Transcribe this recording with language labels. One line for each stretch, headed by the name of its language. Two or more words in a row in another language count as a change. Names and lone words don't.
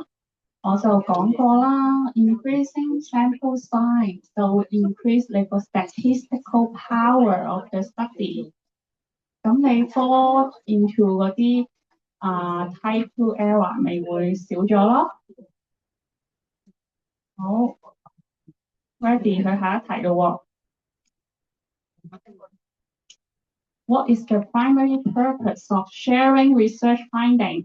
Cantonese: 我就講過啦 ，
English: increasing sample size
Cantonese: 就會 increase 你個
English: statistical power of the study。
Cantonese: 咁你
English: fall into
Cantonese: 嗰啲
English: type 2 error
Cantonese: 咪會少咗咯。
English: 好 ，ready
Cantonese: 去下一題咯喎。
English: What is the primary purpose of sharing research finding？